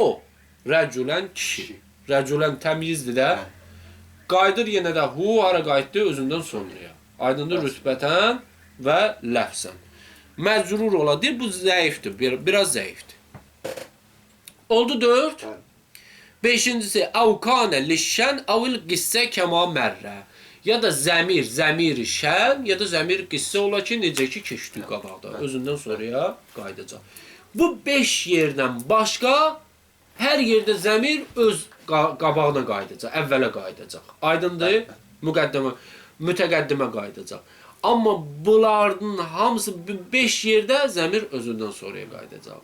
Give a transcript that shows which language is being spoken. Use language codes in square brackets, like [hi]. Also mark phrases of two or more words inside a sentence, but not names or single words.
[az] Rəculən kişi. Rəculən təmizdir də. Qayıdır yenə də hu, hara qayıtdı? Özündən sonraya. Aydındır [ar] رتبةً ولفظاً. [az] Məcrur ola. Deyir, bu zəifdir, biraz zəifdir. Oldu 4. Beşincisi, [ar] أو كان للشأن أو القصة كما مر. [az] Ya da zəmir, zəmir şən, ya da zəmir qissə ola ki, necə ki, keçdi qabaqda. Özündən sonraya qayıdacaq. Bu 5 yerdən başqa hər yerdə zəmir öz qabağına qayıdacaq, əvvələ qayıdacaq. Aydındır? Mütəqəddimə qayıdacaq. Amma bunların hamısı 5 yerdə zəmir özündən sonraya qayıdacaq.